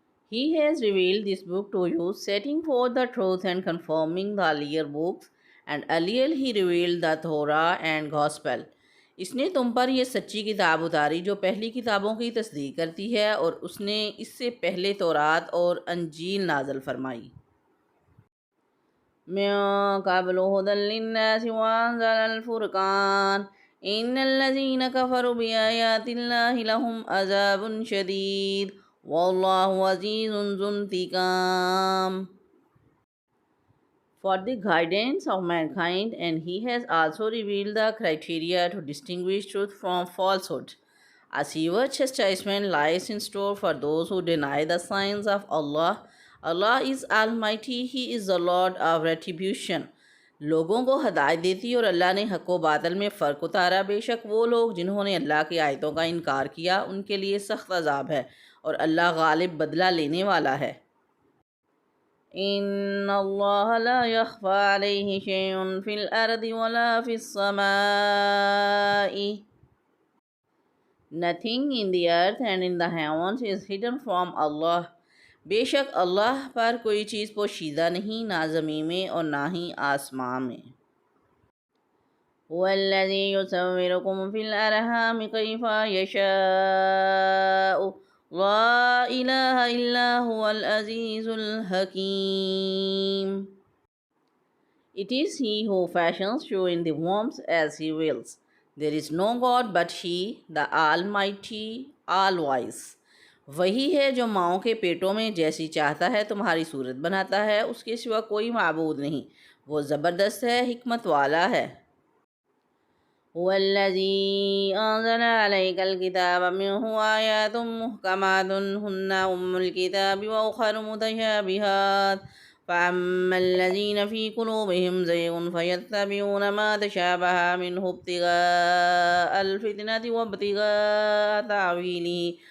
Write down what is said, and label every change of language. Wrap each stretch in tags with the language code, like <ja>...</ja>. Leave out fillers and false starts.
<en>He has revealed this book to you, setting forth the truth and confirming the earlier books, and earlier he revealed the Torah and Gospel.</en> <ur>اس نے تم پر یہ سچی کتاب اتاری جو پہلی کتابوں کی تصدیق کرتی ہے، اور اس نے اس سے پہلے تورات اور انجیل نازل فرمائی.</ur> <ar>من قبل هدى للناس وأنزل الفرقان إن الذين كفروا بآيات الله لهم عذاب شديد والله عزيز ذو انتقام.</ar> <en>For the guidance of mankind, and he has also revealed the criteria to distinguish truth from falsehood. A severe chastisement lies in store for those who deny the signs of Allah. Allah is Almighty, He is the Lord of retribution.</en> <ur>لوگوں کو ہدایت دیتی اور اللہ نے حق و باطل میں فرق اتارا. بے شک وہ لوگ جنہوں نے اللہ کی آیتوں کا انکار کیا ان کے لیے سخت عذاب ہے، اور اللہ غالب بدلہ لینے والا ہے.</ur> <ar>ان اللہ لا يخفى علیہ شیء فی الارض ولا فی السماء.</ar> <en>Nothing in the earth and in the heavens is hidden from Allah.</en> <ur>بے شک اللہ پر کوئی چیز پوشیدہ نہیں، نہ زمین میں اور نہ ہی آسمان میں.</ur> <ar>هو الذی یصورکم فی الارحام کیف یشاء لا الہ الا هو العزیز الحکیم.</ar> <en>It is He who fashions you in the wombs as He wills. There is no God but He, the Almighty, All-Wise.</en> <ur>وہی ہے جو ماؤں کے پیٹوں میں جیسی چاہتا ہے تمہاری صورت بناتا ہے، اس کے سوا کوئی معبود نہیں، وہ زبردست ہے، حکمت والا ہے.</ur> <ar>هو الذی انزل علیک الکتاب منہ آیات محکمات ہن ام الکتاب واخر متشابہات فأما الذین فی قلوبہم زیغ فیتبعون ما تشابہ منہ ابتغاء الفتنة وابتغاء تأویلہ</ar>